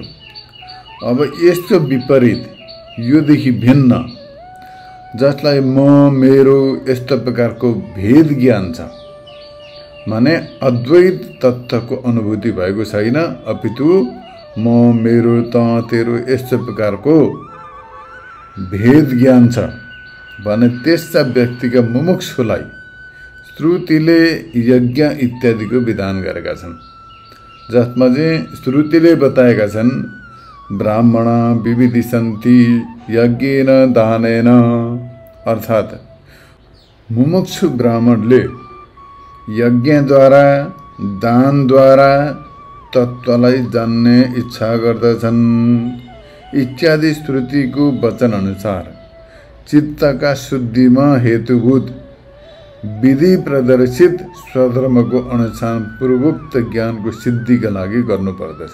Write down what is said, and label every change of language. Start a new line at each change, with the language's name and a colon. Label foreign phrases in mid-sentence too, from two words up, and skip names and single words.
Nepali: अब यस्तो विपरीत, योदेखि भिन्न, जसलाई म मेरो यस्तो प्रकारको भेद ज्ञान छ माने अद्वैत तत्त्वको अनुभूति भएको छैन, अपितु म मेरो त तेरो यस्तो प्रकारको भेद ज्ञान छ भने त्यस्ता व्यक्तिका मुमुक्षुलाई श्रुतिले यज्ञ इत्यादिको विधान गरेका छन्, जसमा चाहिँ श्रुतिले बताएका छन्
Sanskrit: ब्राह्मण विविधिसन्ति यज्ञेन दानेन,
Nepali: अर्थात् मुमुक्षु ब्राह्मणले यज्ञद्वारा दानद्वारा तत्त्वलाई जान्ने इच्छा गर्दछन् इत्यादि श्रुतिको वचन अनुसार चित्तका शुद्धिमा हेतुभूत विधि प्रदर्शित स्वधर्मको अनुसार पूर्वोक्त ज्ञानको सिद्धिका लागि गर्नुपर्दछ।